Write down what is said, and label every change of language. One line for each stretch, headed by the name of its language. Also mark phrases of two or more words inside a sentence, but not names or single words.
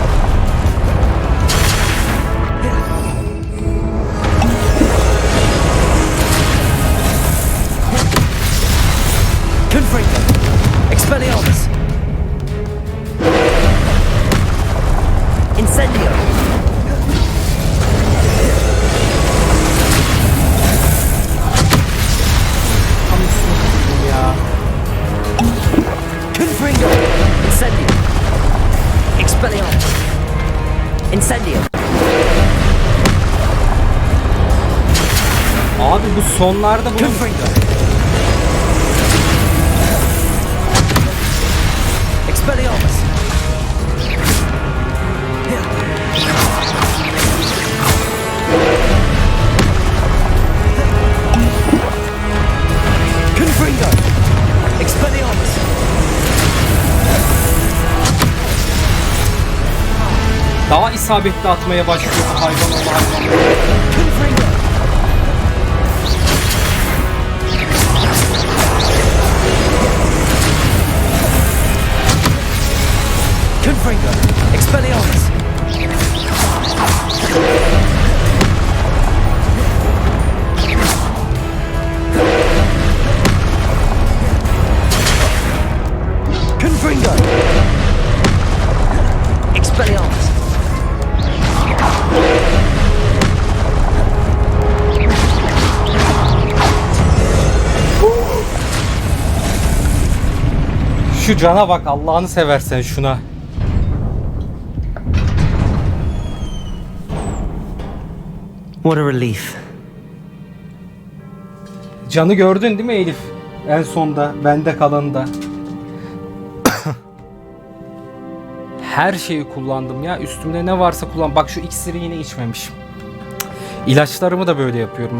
Turkish: Confringo. Expelliarmus. Incendio. Tam üstüne koydum ya. Confringo. Incendio. Expelliarmus. Incendio. Abi bu sonlarda bunun Confringo. Expelliarmus. Confringo. Expelliarmus. daha isabetli atmaya başlıyor bu hayvan oğlu hayvan. Confringo. Confringo. Expelliarmus. Confringo. Expelliarmus. Şu cana bak, Allah'ını seversen şuna.
English: What a relief.
Turkish: Canı gördün değil mi Elif? En sonda, bende kalanında. Her şeyi kullandım ya. Üstümde ne varsa kullan. Bak şu iksiri yine içmemişim. İlaçlarımı da böyle yapıyorum.